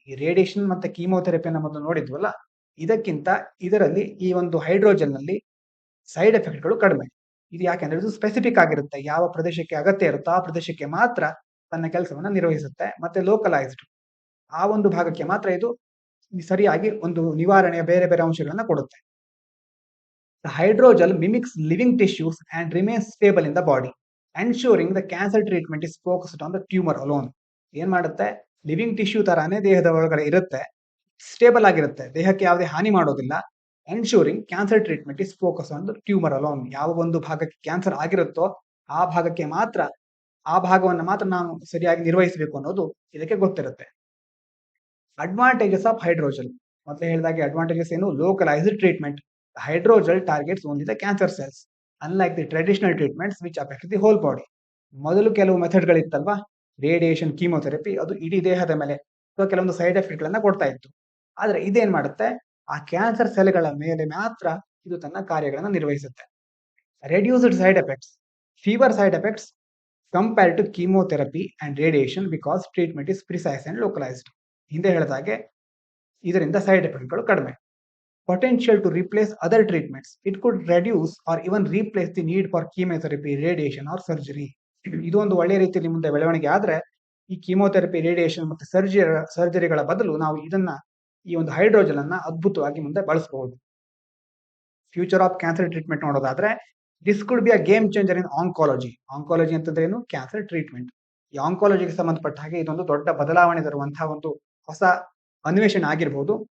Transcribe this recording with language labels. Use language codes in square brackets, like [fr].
[kn] ಈ ರೇಡಿಯೇಷನ್ ಮತ್ತೆ ಕೀಮೋಥೆರಪಿಯನ್ನು ಮೊದಲು ನೋಡಿದ್ವಲ್ಲ, ಇದಕ್ಕಿಂತ ಇದರಲ್ಲಿ ಈ ಒಂದು ಹೈಡ್ರೋಜೆಲ್ನಲ್ಲಿ ಸೈಡ್ ಎಫೆಕ್ಟ್ಗಳು ಕಡಿಮೆ. ಇದು ಯಾಕೆಂದ್ರೆ ಇದು ಸ್ಪೆಸಿಫಿಕ್ ಆಗಿರುತ್ತೆ, ಯಾವ ಪ್ರದೇಶಕ್ಕೆ ಅಗತ್ಯ ಇರುತ್ತೋ ಆ ಪ್ರದೇಶಕ್ಕೆ ಮಾತ್ರ ತನ್ನ ಕೆಲಸವನ್ನ ನಿರ್ವಹಿಸುತ್ತೆ. ಮತ್ತೆ ಲೋಕಲೈಸ್ಡ್, ಆ ಒಂದು ಭಾಗಕ್ಕೆ ಮಾತ್ರ ಇದು ಸರಿಯಾಗಿ ಒಂದು ನಿವಾರಣೆಯ ಬೇರೆ ಬೇರೆ ಅಂಶಗಳನ್ನ ಕೊಡುತ್ತೆ. [en] The hydrogel mimics living tissues and remains stable in the body, ensuring the cancer treatment is focused on the tumor alone. [kn] ಏನ್ ಮಾಡುತ್ತೆ, ಲಿವಿಂಗ್ ಟಿಶ್ಯೂ ತರಾನೇ ದೇಹದ ಒಳಗಡೆ ಇರುತ್ತೆ, ಸ್ಟೇಬಲ್ ಆಗಿರುತ್ತೆ, ದೇಹಕ್ಕೆ ಯಾವುದೇ ಹಾನಿ ಮಾಡೋದಿಲ್ಲ. [en] Ensuring cancer treatment is focus on the tumour alone. [kn] ಯಾವ ಒಂದು ಭಾಗಕ್ಕೆ ಕ್ಯಾನ್ಸರ್ ಆಗಿರುತ್ತೋ ಆ ಭಾಗಕ್ಕೆ ಮಾತ್ರ, ಆ ಭಾಗವನ್ನು ಮಾತ್ರ ನಾವು ಸರಿಯಾಗಿ ನಿರ್ವಹಿಸಬೇಕು ಅನ್ನೋದು ಇದಕ್ಕೆ ಗೊತ್ತಿರುತ್ತೆ. [en] Advantages of hydrogel. [kn] ಮೊದಲೇ ಹೇಳಿದಾಗೆ ಅಡ್ವಾಂಟೇಜಸ್ ಏನು, localised treatment. [en] Hydrogel targets only the cancer cells, unlike the traditional treatments which affect the whole body. [kn] ಮೊದಲು ಕೆಲವು ಮೆಥಡ್ಗಳಿತ್ತಲ್ವಾ, ರೇಡಿಯೇಷನ್, ಕೀಮೋಥೆರಪಿ, ಅದು ಇಡೀ ದೇಹದ ಮೇಲೆ ಅಥವಾ ಕೆಲವೊಂದು ಸೈಡ್ ಎಫೆಕ್ಟ್ಗಳನ್ನ ಕೊಡ್ತಾ ಇತ್ತು. ಆದ್ರೆ ಇದೇನ್ ಮಾಡುತ್ತೆ, ಆ ಕ್ಯಾನ್ಸರ್ ಸೆಲ್ಗಳ ಮೇಲೆ ಮಾತ್ರ ಇದು ತನ್ನ ಕಾರ್ಯಗಳನ್ನು ನಿರ್ವಹಿಸುತ್ತೆ. [en] Reduced side effects, fewer side effects compared to chemotherapy and radiation because treatment is precise and localised. [kn] ಹಿಂದೆ ಹೇಳಿದಾಗೆ ಇದರಿಂದ ಸೈಡ್ ಎಫೆಕ್ಟ್ಗಳು ಕಡಿಮೆ. [en] Potential to replace other treatments. It could reduce or even replace the need for chemotherapy, radiation or surgery. [kn] ಇದು ಒಂದು ಒಳ್ಳೆಯ ರೀತಿಯಲ್ಲಿ ಮುಂದೆ ಬೆಳವಣಿಗೆ ಆದ್ರೆ ಈ ಕೀಮೋಥೆರಪಿ, ರೇಡಿಯೇಷನ್ ಮತ್ತೆ ಸರ್ಜರಿಗಳ ಬದಲು ನಾವು ಇದನ್ನ, ಈ ಒಂದು ಹೈಡ್ರೋಜೆಲ್ ಅನ್ನ ಅದ್ಭುತವಾಗಿ ಮುಂದೆ ಬಳಸಬಹುದು. [en] future of cancer treatment [kn] ನೋಡೋದಾದ್ರೆ, [en] This could be a game changer in oncology. [kn] Oncology ಅಂತಂದ್ರೆ ಏನು, ಕ್ಯಾನ್ಸರ್ ಟ್ರೀಟ್ಮೆಂಟ್. ಈ ಆಂಕಾಲಜಿಗೆ ಸಂಬಂಧಪಟ್ಟ ಹಾಗೆ ಇದೊಂದು ದೊಡ್ಡ ಬದಲಾವಣೆ ತರುವಂತಹ ಒಂದು ಹೊಸ ಅನ್ವೇಷಣೆ ಆಗಿರಬಹುದು.